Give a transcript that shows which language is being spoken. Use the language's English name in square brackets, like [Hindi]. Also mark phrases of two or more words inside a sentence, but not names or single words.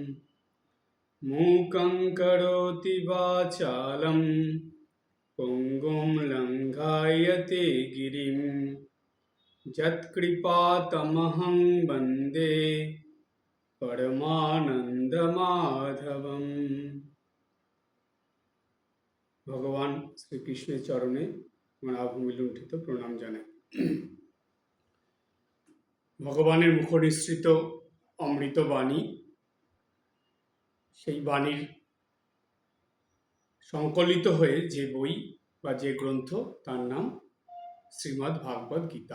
[Sanskrit] मूकं करोति वाचालं पुङ्गुं लङ्घयते गिरिं यत्कृपातमहं वन्दे परमानन्दमाधवम्। [Bangla] ভগবান শ্রীকৃষ্ণের চরণে আমার আভূমি লুণ্ঠিত প্রণাম জানাই। ভগবানের মুখনিসৃত অমৃত বাণী, সেই বাণীর সংকলিত হয়ে যে বই বা যে গ্রন্থ তার নাম শ্রীমদ্ ভাগবত গীতা।